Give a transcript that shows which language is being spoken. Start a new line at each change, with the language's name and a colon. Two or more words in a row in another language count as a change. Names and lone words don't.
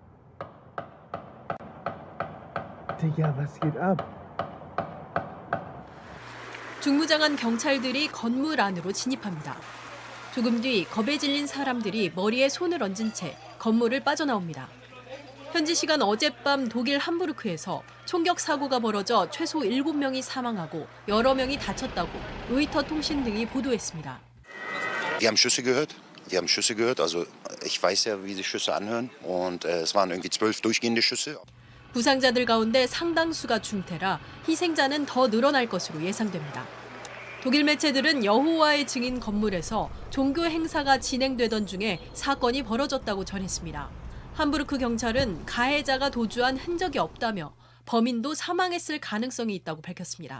Korean: 중무장한 경찰들이 건물 안으로 진입합니다. 조금 뒤 겁에 질린 사람들이 머리에 손을 얹은 채 건물을 빠져나옵니다. 현지 시간 어젯밤 독일 함부르크에서 총격 사고가 벌어져 최소 7명이 사망하고 여러 명이 다쳤다고 로이터 통신 등이 보도했습니다.
German: Die haben Schüsse gehört. Die haben Schüsse gehört. Also ich weiß ja, wie sich Schüsse anhören. Und es waren irgendwie 12 durchgehende Schüsse.
Korean: 부상자들 가운데 상당수가 중태라 희생자는 더 늘어날 것으로 예상됩니다. 독일 매체들은 여호와의 증인 건물에서 종교 행사가 진행되던 중에 사건이 벌어졌다고 전했습니다. 함부르크 경찰은 가해자가 도주한 흔적이 없다며 범인도 사망했을 가능성이 있다고 밝혔습니다.